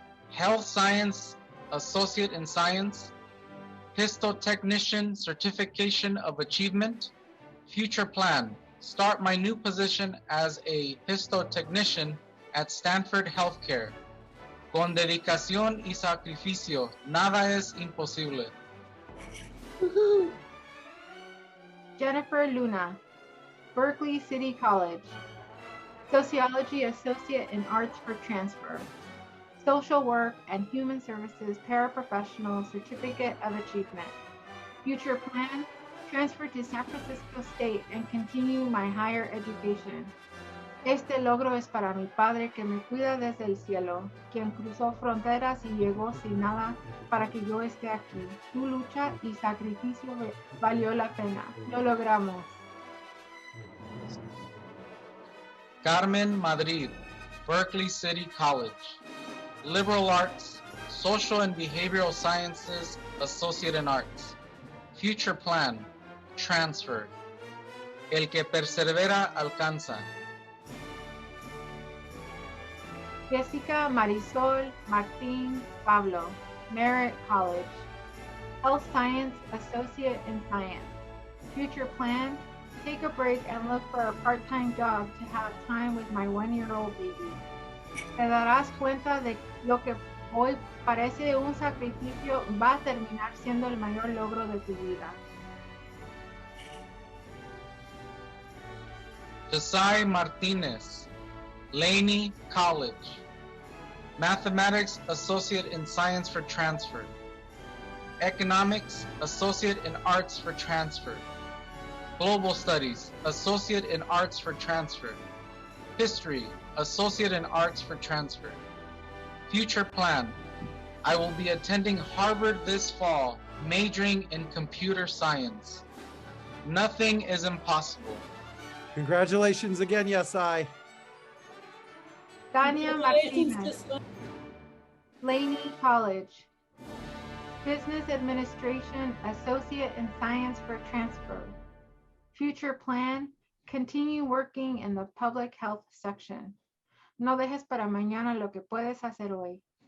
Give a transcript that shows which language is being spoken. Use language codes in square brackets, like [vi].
[en] Health Science Associate in Science. Histotechnician Certification of Achievement. Future plan, start my new position as a histotechnician at Stanford Healthcare. [es] Con dedicación y sacrificio, nada es imposible. [en] Jennifer Luna, Berkeley City College. Sociology Associate in Arts for transfer. Social Work and Human Services Paraprofessional Certificate of Achievement. Future plan, transfer to San Francisco State and continue my higher education. [es] Este logro es para mi padre que me cuida desde el cielo, quien cruzó fronteras y llegó sin nada para que yo esté aquí. Tu lucha y sacrificio valió la pena. Lo logramos. [en] Carmen Madrid, Berkeley City College. Liberal Arts, Social and Behavioral Sciences, Associate in Arts. Future plan, transfer. [es] El que persevera alcanza. [en] Jessica Marisol Martin Pablo, Merit College. Health Science Associate in Science. Future plan, take a break and look for a part-time job to have time with my 1-year-old baby. [es] Te darás cuenta de lo que hoy parece un sacrificio va a terminar siendo el mayor logro de tu vida. [en] Josiah Martinez, Laney College. Mathematics Associate in Science for Transfer. Economics Associate in Arts for Transfer. Global Studies Associate in Arts for Transfer. History Associate in Arts for Transfer. Future plan, I will be attending Harvard this fall, majoring in computer science. Nothing is impossible. Congratulations again, yes, I. Tania Martinez, Laney College. Business Administration Associate in Science for Transfer. Future plan, continue working in the public health section. [es] No dejes para mañana lo que puedes hacer hoy.